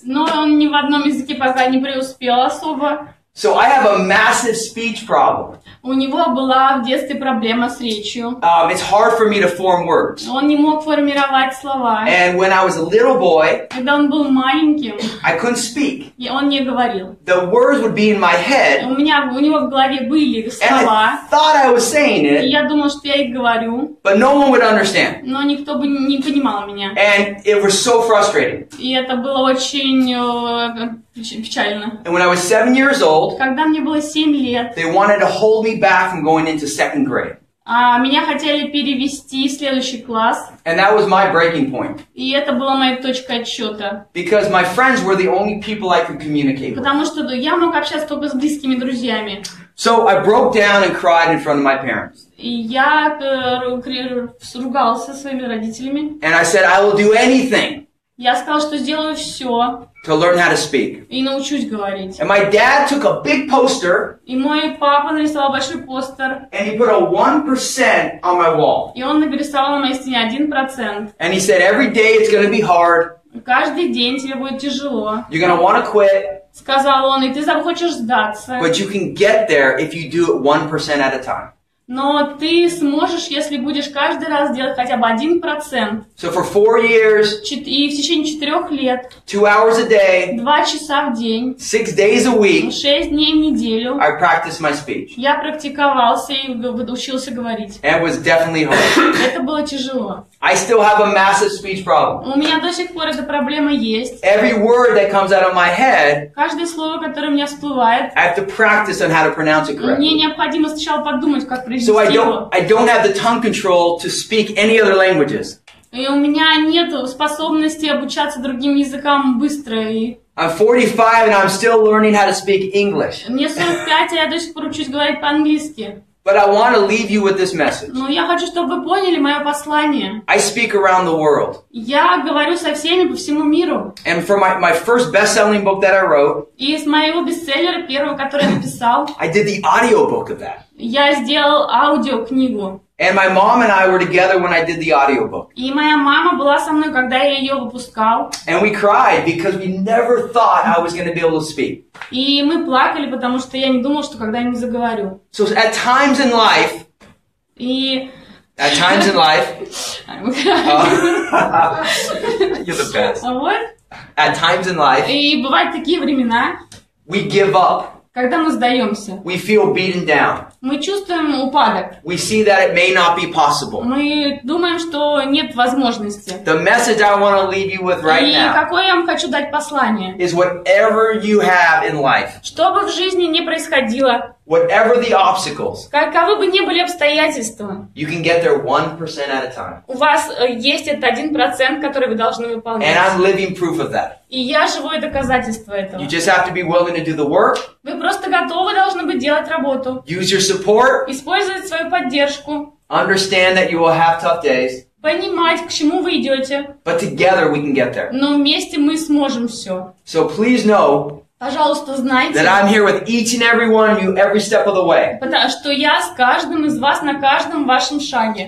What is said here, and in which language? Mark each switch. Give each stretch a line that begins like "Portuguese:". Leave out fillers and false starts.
Russian: Но он ни в одном языке пока не преуспел особо.
English: So I have a massive speech problem.
Russian: У него была в детстве проблема с речью.
English: It's hard for me to form words.
Russian: Он не мог формировать слова.
English: And when I was a little boy,
Russian: когда он был маленьким,
English: I couldn't speak.
Russian: Он не говорил.
English: The words would be in my head.
Russian: У него в голове были слова.
English: And I thought I was saying it.
Russian: И я думал, что я их говорю.
English: But no one would understand.
Russian: Но никто бы не понимал меня.
English: And it was so frustrating.
Russian: И это было очень печально.
English: And when I was 7 years old,
Russian: когда мне было 7 лет,
English: they wanted to hold me back from going into second grade.
Russian: Меня хотели перевести в следующий класс.
English: And that was my breaking point.
Russian: И это была моя точка отсчета.
English: Because my friends were the only people I could communicate with.
Russian: Потому что я мог общаться только с близкими друзьями.
English: So I broke down and cried in front of my parents.
Russian: И я ругался со своими родителями.
English: And I said, I will do anything.
Russian: Я сказал, что сделаю все.
English: To learn how to speak.
Russian: И научусь говорить.
English: And my dad took a big poster.
Russian: И мой папа нарисовал большой постер.
English: And he put a 1% on my wall.
Russian: И он нарисовал на моей стене 1%.
English: And he said, every day it's going to be hard.
Russian: Каждый день тебе будет тяжело.
English: You're going to want to quit.
Russian: Сказал он, и ты захочешь сдаться.
English: But you can get there if you do it 1% at a time.
Russian: Но ты сможешь, если будешь каждый раз делать хотя бы 1%.
English: So for 4 years,
Russian: и в течение 4 лет,
English: 2 hours a day,
Russian: 2 часа в день,
English: 6 days a week,
Russian: 6 дней в неделю,
English: I practiced my speech.
Russian: Я практиковался и учился говорить.
English: And it was definitely hard.
Russian: Это было tяжело.
English: I still have a massive speech problem.
Russian: У меня до сих пор эта проблема есть.
English: Every word that comes out of my head,
Russian: каждое слово, которое у меня всплывает,
English: I have to practice on how to pronounce it correctly.
Russian: Мне необходимо сначала подумать, как произнести
English: So
Russian: его.
English: I don't have the tongue control to speak any other languages.
Russian: И у меня нет способности обучаться другим языкам быстро. И
English: I'm 45 and I'm still learning how to speak English.
Russian: Мне 45, а я до сих пор учусь говорить по-английски.
English: But I want to leave you with this message.
Russian: Но я хочу, чтобы вы поняли мое послание.
English: I speak around the world.
Russian: Я говорю со всеми по всему миру.
English: And for my first best-selling book that I wrote,
Russian: и из моего бестселлера, первого, который я написал,
English: I did the audiobook of that.
Russian: Я сделал аудиокнигу.
English: And my mom and I were together when I did the audiobook.
Russian: И моя мама была со мной, когда я ее выпускал.
English: And we cried because we never thought I was going to be able to speak.
Russian: И мы плакали, потому что я не думал, что когда-нибудь заговорю.
English: So at times in life, at times in life, you're the best.
Russian: Вот.
English: At times in life,
Russian: и бывают такие времена,
English: we give up.
Russian: Когда мы сдаемся.
English: We feel beaten down.
Russian: Мы чувствуем упадок.
English: We see that it may not be possible.
Russian: Мы думаем, что нет возможности.
English: The message I want to leave you with right now.
Russian: И какое я вам хочу дать послание?
English: Is whatever you have in life.
Russian: Что бы в жизни ни происходило.
English: Whatever the obstacles.
Russian: Каковы бы ни были обстоятельства.
English: You can get there 1% at a time.
Russian: У вас есть этот 1%, который вы должны выполнять.
English: And I'm living proof of that.
Russian: И я живое доказательство этого.
English: You just have to be willing to do the work.
Russian: Вы просто готовы должны быть делать работу.
English: Use your support.
Russian: Использовать свою поддержку.
English: Understand that you will have tough days.
Russian: Понимать, к чему вы идете.
English: But together we can get there.
Russian: Но вместе мы сможем все.
English: So please know.
Russian: Пожалуйста, знайте,
English: that I'm here with each and every one of you every step of the way.
Russian: Потому что я с каждым из вас на каждом вашем шаге.